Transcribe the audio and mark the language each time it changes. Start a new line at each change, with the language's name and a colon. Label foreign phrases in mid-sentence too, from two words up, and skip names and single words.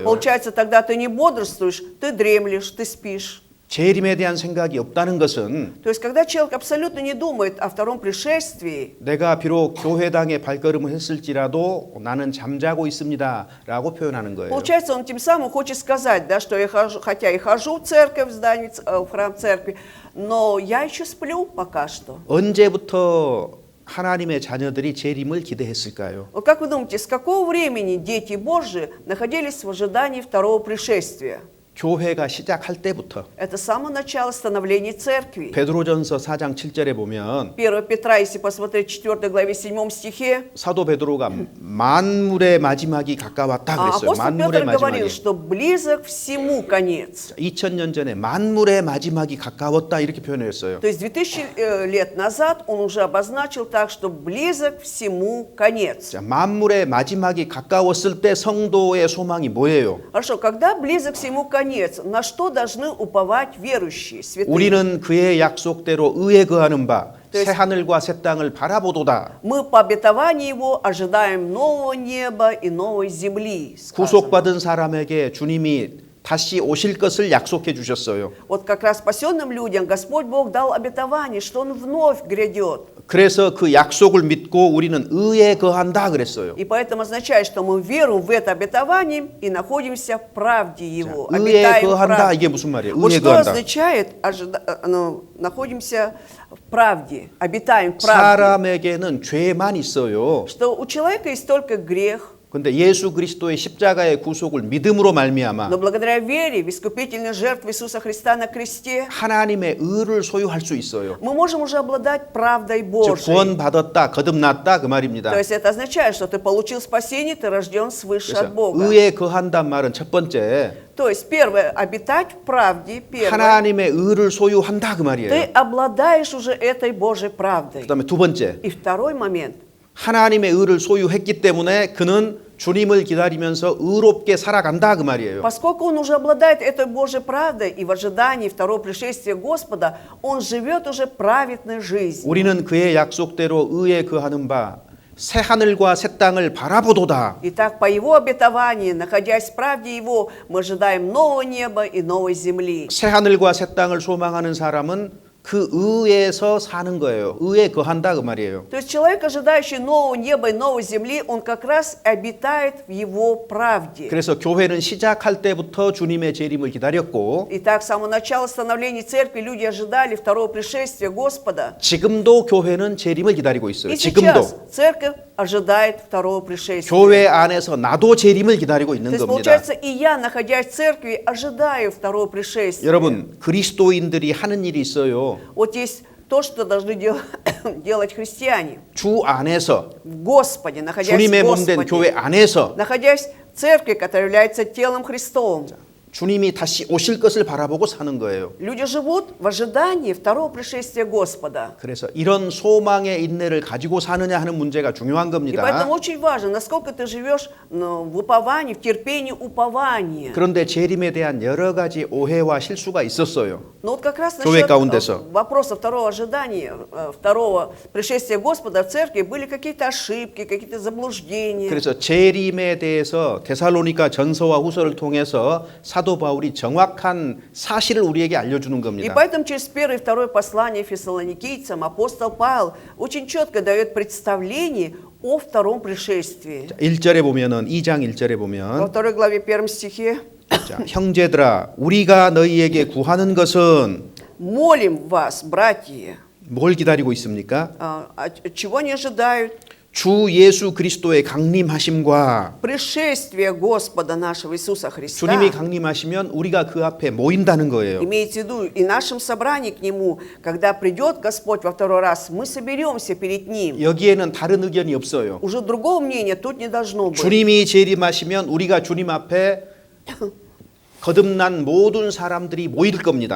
Russian: получается, тогда ты не бодрствуешь, ты дремлешь, ты спишь.
Korean: 재림에 대한 생각이 없다는 것은
Russian: То есть, когда человек абсолютно не думает о втором пришествии,
Korean: 내가 비록 교회당에 발걸음을 했을지라도 나는 잠자고 있습니다라고 표현하는 거예요.
Russian: получается, он тем самым хочет сказать, да, что я хожу, хотя и хожу в церковь, в здание, в храм церкви, но я еще сплю пока что.
Korean: 언제부터 하나님의 자녀들이 재림을 기대했을까요?
Russian: Вот как вы думаете, с какого времени дети Божьи находились в ожидании второго пришествия?
Korean: 교회가 시작할 때부터.
Russian: Это с самого начала становления церкви.
Korean: 베드로전서 4장 7절에 보면
Russian: 1 Петра, если посмотреть 4 главе 7 стихе,
Korean: 사도 베드로가 만물의 마지막이 가까웠다 그랬어요.
Russian: апостол
Korean: 만물의
Russian: Петр говорил,
Korean: 마지막이.
Russian: что близок всему конец.
Korean: 2000년 전에 만물의 마지막이 가까웠다 이렇게 표현했어요.
Russian: То есть 2000 лет назад он уже обозначил так, что близок всему конец.
Korean: 자, 만물의 마지막이 가까웠을 때 성도의 소망이 뭐예요?
Russian: Хорошо, когда близок всему конец, наконец, на что должны уповать верующие, святые?
Korean: 우리는 그의 약속대로 의에 거하는 바
Russian: То есть-
Korean: 새 하늘과 새 땅을 바라보도다.
Russian: Мы по обетованию Его ожидаем нового неба и новой земли. сказано.
Korean: 구속받은 사람에게 주님이 다시 오실 것을 약속해 주셨어요.
Russian: Вот как раз спасенным людям Господь Бог дал обетование, что Он вновь грядет.
Korean: 그래서 그 약속을 믿고 우리는 의에 거한다 그랬어요.
Russian: И поэтому означает, что мы веруем в это обетование и находимся в правде Его.
Korean: 의에
Russian: Обитаем в
Korean: 거한다
Russian: правде.
Korean: 이게 무슨 말이에요?
Russian: Вот
Korean: 의에
Russian: что
Korean: 거한다.
Russian: означает, находимся в правде, обитаем в правде.
Korean: 사람에게는 죄만 있어요.
Russian: Что у человека есть только грех,
Korean: 근데 예수 그리스도의 십자가의 구속을 믿음으로 말미암아
Russian: но благодаря вере в искупительную жертву Иисуса Христа на кресте
Korean: 하나님의 의를 소유할 수 있어요.
Russian: мы можем уже обладать правдой
Korean: 즉
Russian: Божией.
Korean: 구원받았다, 거듭났다 그 말입니다.
Russian: То есть это означает, что ты получил спасение, ты рожден свыше от
Korean: 그래서
Russian: Бога.
Korean: 의에 거한단 말은 첫 번째
Russian: То есть первое, обитать в правде, первое,
Korean: 하나님의 의를 소유한다 그 말이에요.
Russian: ты обладаешь уже этой Божьей правдой.
Korean: 그다음에 두 번째
Russian: И второй момент,
Korean: 하나님의 의를 소유했기 때문에 그는 주님을 기다리면서 의롭게 살아간다 그 말이에요.
Russian: поскольку он уже обладает этой Божьей правдой и в ожидании второго пришествия Господа, он живет уже праведной жизнью.
Korean: 우리는 그의 약속대로 의에 거하는 바 새 하늘과 새 땅을 바라보도다.
Russian: Итак, по его обетованию, находясь в правде его, мы ожидаем нового неба и новой земли.
Korean: 새 하늘과 새 땅을 소망하는 사람은 그 의에서 사는 거예요. 의에 거한다 그 말이에요.
Russian: То есть человек, ожидающий нового неба и новой земли, он как раз обитает в его правде.
Korean: 그래서 교회는 시작할 때부터 주님의 재림을 기다렸고
Russian: Итак, с самого начала становления церкви люди ожидали второго пришествия Господа.
Korean: 지금도 교회는 재림을 기다리고 있어요.
Russian: И сейчас
Korean: 지금도
Russian: церковь ожидает второго пришествия.
Korean: 교회 안에서 나도 재림을 기다리고
Russian: То
Korean: 있는
Russian: есть,
Korean: 겁니다.
Russian: получается, и я, находясь в церкви, ожидаю второго пришествия.
Korean: 여러분 그리스도인들이 하는 일이 있어요.
Russian: Вот есть то, что должны делать христиане.
Korean: 주 안에서
Russian: В Господе, находясь
Korean: 주님의
Russian: в
Korean: 몸 된 교회
Russian: Господе.
Korean: 안에서
Russian: Находясь в церкви, которая является телом Христовым.
Korean: 주님이 다시 오실 것을 바라보고 사는 거예요.
Russian: Люди живут в ожидании второго пришествия Господа.
Korean: 그래서 이런 소망의 인내를 가지고 사느냐 하는 문제가 중요한
Russian: И
Korean: 겁니다.
Russian: поэтому очень важно, насколько ты живешь в уповании, в терпении упования.
Korean: 그런데 재림에 대한 여러 가지 오해와 실수가 있었어요.
Russian: Но вот как раз
Korean: 교회
Russian: насчет
Korean: 가운데서.
Russian: вопроса второго ожидания, второго пришествия Господа в церкви были какие-то ошибки, какие-то заблуждения.
Korean: 그래서 재림에 대해서 데살로니가 전서와 후서를 통해서 사도 바울이 정확한 사실을 우리에게 알려주는
Russian: И
Korean: 겁니다.
Russian: поэтому через первое и второе послание фессалоникийцам апостол Павел очень четко дает представление о втором пришествии.
Korean: 1절에 보면은 2장 1절에
Russian: Во
Korean: 보면
Russian: второй главе, первом стихе:
Korean: 자, 형제들아 우리가 너희에게 구하는 것은
Russian: «Молим вас, братья».
Korean: 뭘 기다리고 있습니까?
Russian: Чего не ожидают?
Korean: 주 예수 그리스도의 강림하심과
Russian: Пришествие Господа нашего Иисуса Христа.
Korean: 주님이 강림하시면 우리가 그 앞에 모인다는 거예요.
Russian: Имеется в виду и нашем собрании к Нему, когда придет Господь во второй раз, мы соберемся перед Ним.
Korean: 여기에는 다른 의견이 없어요.
Russian: Уже другого мнения тут не должно быть.
Korean: 주님이 재림하시면 우리가 주님 앞에 거듭난 모든 사람들이 모일 겁니다.